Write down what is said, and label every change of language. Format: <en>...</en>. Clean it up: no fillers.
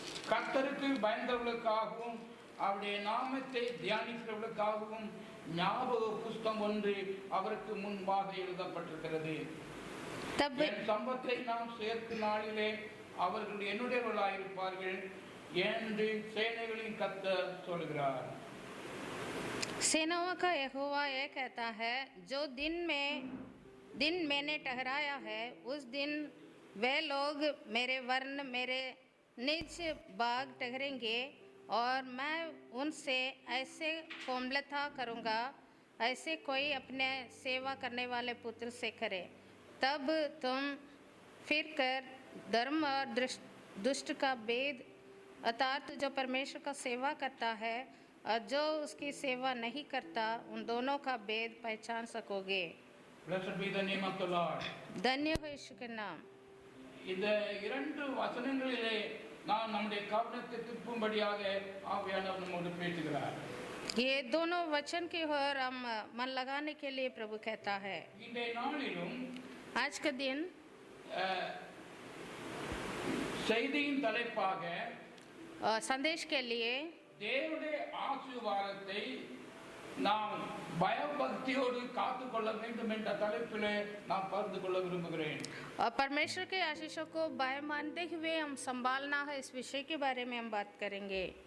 <ta>கர்த்தருக்கு பயந்தவர்களுக்காகவும் அவருடைய நாமத்தை தியானிக்கிறவர்களுக்காகவும் ஞாபக புஸ்தகம் ஒன்று அவருக்கு முன்பாக எழுதப்பட்டிருக்கிறது. என் சம்பத்தை நாம் சேர்க்கும் நாளிலே அவர்கள் என்னுடையவர்களாயிருப்பார்கள் என்று சேனைகளின் கர்த்தர் சொல்கிறார்.</ta> <hi>सेनाओं का यहोवा यह कहता है, जो दिन मैंने ठहराया है, उस दिन वे लोग मेरे वर्ण मेरे निज बाग ठहरेंगे और मैं उनसे ऐसे कोमलता करूँगा ऐसे कोई अपने सेवा करने वाले पुत्र से करे। तब तुम फिर कर धर्म और दुष्ट का भेद अर्थात जो परमेश्वर का सेवा करता है और जो उसकी सेवा नहीं करता उन दोनों का भेद पहचान सकोगे।</hi> <en>Blessed be the name of the Lord.</en> <hi>धन्य हो यीशु के नाम।</hi> <ta>இந்த இரண்டு வசனங்களிலே நாம் நம்முடைய கவனத்தை திருப்பும்படியாக ஆவியானவர் நம்மோடு பேசுகிறார்.</ta> <hi>ये दोनों वचन की ओर हम मन लगाने के लिए प्रभु कहता है।</hi> <ta>இன்றைய நாளிலும்</ta> <hi>आज का दिन</hi> <ta>செய்தியின் தலைப்பாக</ta> <hi>संदेश के लिए</hi> <ta>தேவனுடைய ஆசீர்வாதத்தை நாம் பயபக்தியோடு காத்துக்கொள்ள வேண்டும் என்ற தலைப்பிலே நான் பகிர்ந்து கொள்ள விரும்புகிறேன்.</ta> <hi>और परमेश्वर के आशीषों को भय मानते हुए हम संभालना है, इस विषय के बारे में हम बात करेंगे।</hi>